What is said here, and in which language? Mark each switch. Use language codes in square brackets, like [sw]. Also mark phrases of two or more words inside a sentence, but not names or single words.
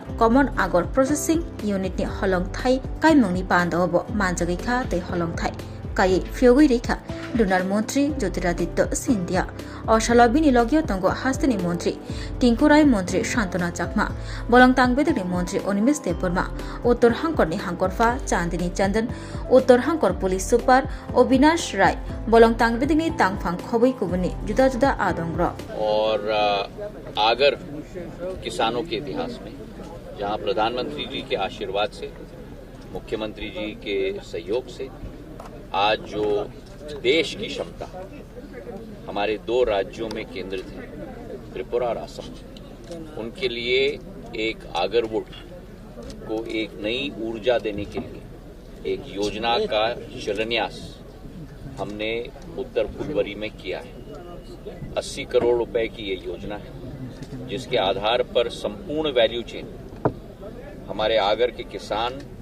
[trp] Common Agor Processing Unit ni Holong Thai Kaimongni Pandobo Manjagika te Holong Thai Kai Fiogui Rika Donor Mantri Jyotiraditya Scindia Oshalabini Logio Tongo Hastini Mantri Tinkurai Mantri Shantana Chakma Bolong Tangbedini Mantri Onimis Deporma Uttar Hankor ni Hankorfa Chandini Chandan Uttar Hankor Police Super Obinash Rai Bolong Tangbedini Tangfang Khobui Kubuni Juda Juda Adongro [hi] और आगर किसानों के इतिहास में जहां प्रधानमंत्री जी के आशीर्वाद से मुख्यमंत्री जी के सहयोग से आज जो देश की क्षमता हमारे दो राज्यों में केंद्रित है त्रिपुरा और असम उनके लिए एक आगरवुड को एक नई ऊर्जा देने के लिए एक योजना का शिलान्यास हमने उत्तर फुलबरी में किया है 80 करोड़ रुपए की ये योजना है जिसके आधार पर संपूर्ण [en] value chain [hi] हमारे आगर के किसान